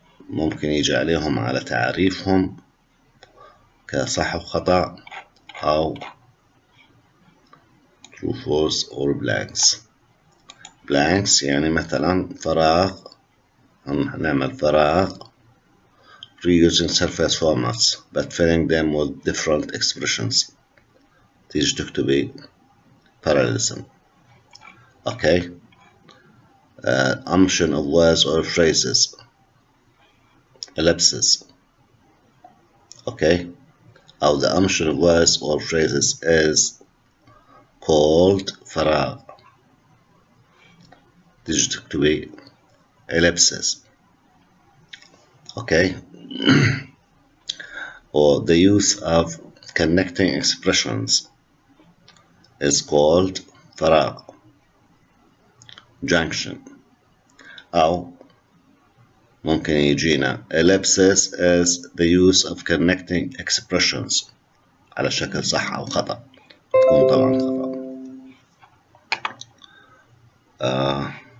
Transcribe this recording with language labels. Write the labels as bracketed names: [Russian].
[Arabic] ممكن يجي عليهم على تعريفهم كصح وخطأ أو [English] true false or blanks. blanks [Arabic] يعني مثلا فراغ، هنعمل فراغ [English] reusing surface formats but filling them with different expressions. [Arabic] تيجي تكتبي parallelism. [English] Okay, omission of words or phrases, ellipses. Okay, أو the omission of words or phrases is called فراغ. [Arabic] تيجي تكتبي ellipses. [English] Okay, or the use of connecting expressions is called فراغ. junction. [Arabic] أو ممكن يجينا [English] ellipsis is the use of connecting expressions [Arabic] على شكل صح أو خطأ، تكون طبعا خطأ.